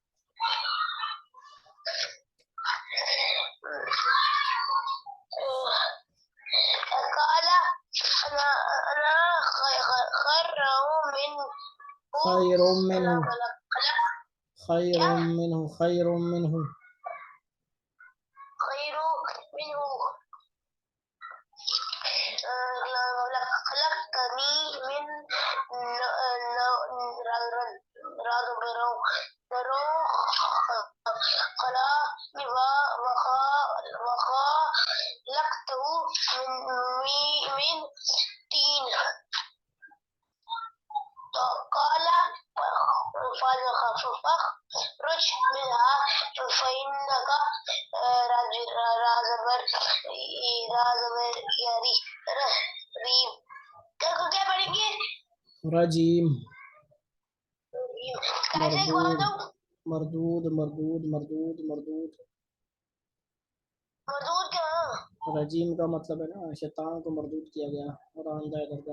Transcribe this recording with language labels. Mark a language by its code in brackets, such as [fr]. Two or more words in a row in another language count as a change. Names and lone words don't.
[ar] قال أنا خير منه خير منه خير منه خلقتني من وخلقته من طين. तो قال فاخرج منها فإنك رجيم. [ur] کیا پڑھیں گے? रजीम कैसे مردود مردود مردود مردود. مردود کیا? رجیم کا مطلب ہے نا شیطان کو مردود کیا گیا اور آندہ ہے کردہ.